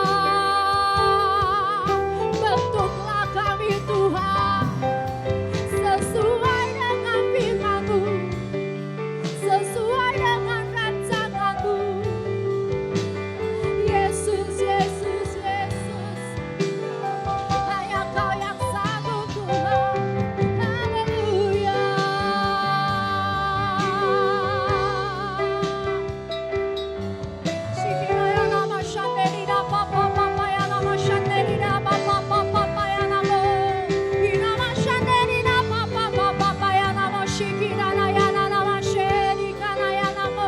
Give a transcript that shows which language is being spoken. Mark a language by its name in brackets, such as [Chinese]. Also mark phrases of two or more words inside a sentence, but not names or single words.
[Indonesian] Bentuklah kami Tuhan sesuai dengan firman-Mu, sesuai dengan rancangan-Mu. Yesus, Yesus, Yesus, hanya Kau yang sanggup Tuhan. Haleluya. Shikiraya nama shanderida papa papa ya nama shanderida papa papa ya nama. Inama shanderida papa papa ya nama shikirana ya nama sherikana ya nama.